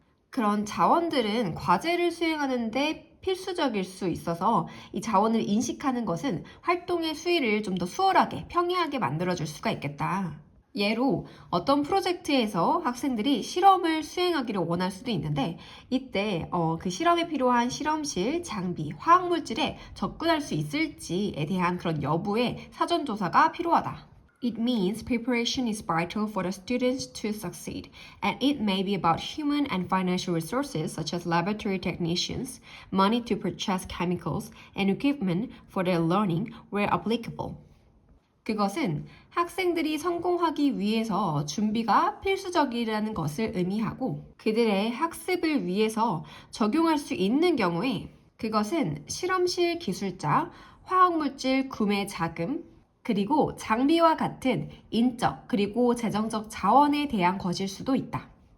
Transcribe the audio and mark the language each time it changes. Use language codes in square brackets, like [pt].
[ko] 그런 자원들은 과제를 수행하는데 필수적일 수 있어서 이 자원을 인식하는 것은 활동의 수위를 좀 더 수월하게, 평이하게 만들어줄 수가 있겠다. 예로 어떤 프로젝트에서 학생들이 실험을 수행하기를 원할 수도 있는데 이때 그 실험에 필요한 실험실, 장비, 화학물질에 접근할 수 있을지에 대한 그런 여부의 사전조사가 필요하다. [en] It means preparation is vital for the students to succeed, and it may be about human and financial resources such as laboratory technicians, money to purchase chemicals, and equipment for their learning where applicable. [ko] 그것은 학생들이 성공하기 위해서 준비가 필수적이라는 것을 의미하고 그들의 학습을 위해서 적용할 수 있는 경우에 그것은 실험실 기술자, 화학물질 구매 자금, 그리고 장비와 같은 인적 그리고 재정적 자원에 대한 것일 수도 있다.